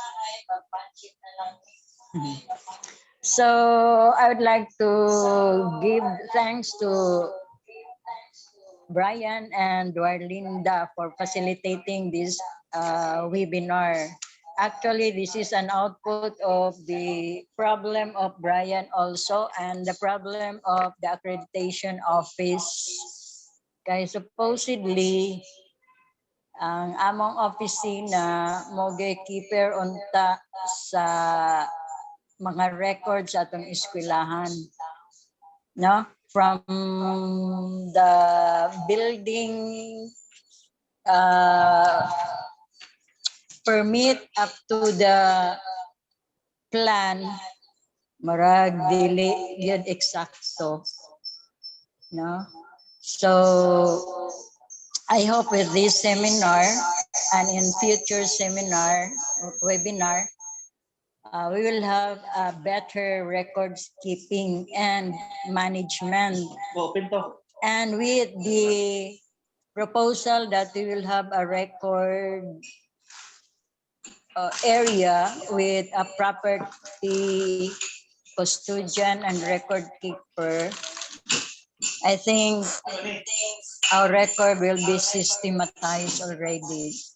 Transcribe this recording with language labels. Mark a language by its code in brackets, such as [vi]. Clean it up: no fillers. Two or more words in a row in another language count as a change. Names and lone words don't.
[en] So, I would like to give thanks to Brian and Dwarlinda for facilitating this webinar. Actually, this is an output of the problem of Brian also and the problem of the accreditation office. [ceb] Kaya supposedly, ang among opisina mo keeper unta sa mga records sa atong eskwelahan, no? [en] From the building permit up to the plan, [ceb] marag dili yun eksakto, no? [en] So I hope with this seminar and in future webinar, we will have a better records keeping and management. And with the proposal that we will have a record area with a property custodian and record keeper, I think our record will be systematized already.